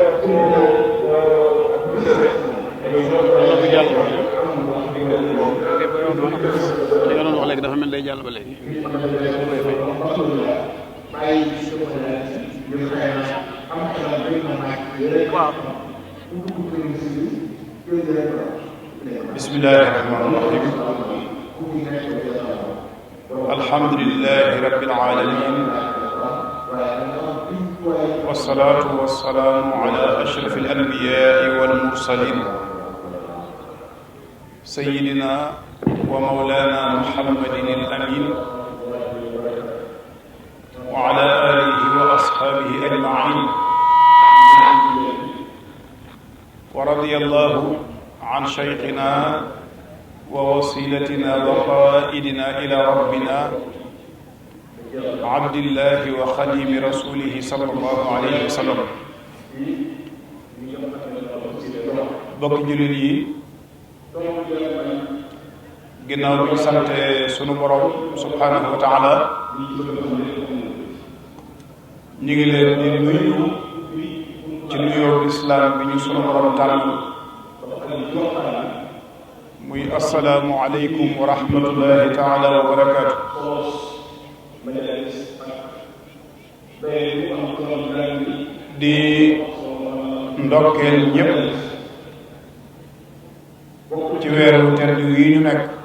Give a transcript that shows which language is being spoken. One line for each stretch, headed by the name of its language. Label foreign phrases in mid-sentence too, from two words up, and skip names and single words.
Wolof: bu jàll li nga doon wax léegi dafa mel day jàll ba léegi waaw
Arabic: بسم الله الرحمن الرحيم الحمد لله رب العالمين والصلاة والسلام على أشرف الأنبياء والمرسلين سيدنا ومولانا محمد الأمين وعلى آله وأصحابه أجمعين ورضي الله عن شيخنا ووسيلتنا وقائدنا إلى ربنا عبد الله وخديم رسوله صلى الله عليه وسلم
Wolof: bokk jullit yi ginnaaw bi sante sunu borom
Arabic: سبحانه وتعالى
Wolof: ñu ngi leen di nuyu ci nuyoo islam bi ñu sunu borom tànn muy
Arabic: السلام عليكم ورحمة الله تعالى وبركاته
Wolof: di ndokkeel ñépp ci weeru tedd yi ñu nekk